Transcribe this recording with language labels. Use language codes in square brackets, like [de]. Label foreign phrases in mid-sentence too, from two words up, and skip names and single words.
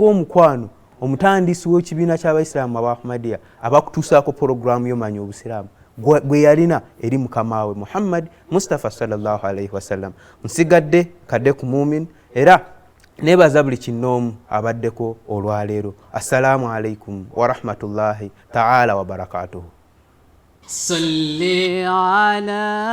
[lg] omukwano omutandisi w'ekibiina ky'abayisiraamu aba Ahmadiyya abakutuusaako porogaramu y'omanya obusiraamu gwe yalina eri mukama we Muhammad Mustafa [ar] صلى الله عليه وسلم [lg] nsigadde kadde ku mumin era nebaza buli kinoomu abaddeko olwaleero [ar] السلام عليكم ورحمة الله تعالى وبركاته صل على